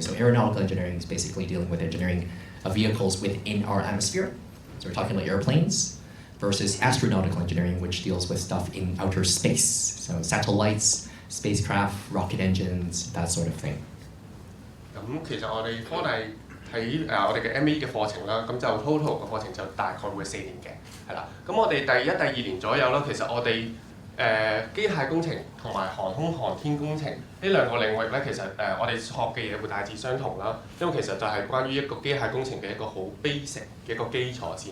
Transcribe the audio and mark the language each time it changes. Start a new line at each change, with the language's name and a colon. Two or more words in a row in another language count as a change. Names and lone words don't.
English: So aeronautical engineering is basically dealing with engineering of vehicles within our atmosphere. So we're talking about airplanes, versus astronautical engineering, which deals with stuff in outer space. So satellites, spacecraft, rocket engines, that sort of thing.
Cantonese: 咁其實我哋科大喺我哋嘅 MAE 嘅課程啦，咁就 total 嘅課程就大概會4年嘅，係啦。咁我哋第一、第二年左右啦，其實我哋機械工程同埋航空航天工程呢兩個領域咧，其實我哋學嘅嘢會大致相同啦，因為其實就係關於一個機械工程嘅一個好 basic 嘅一個基礎先。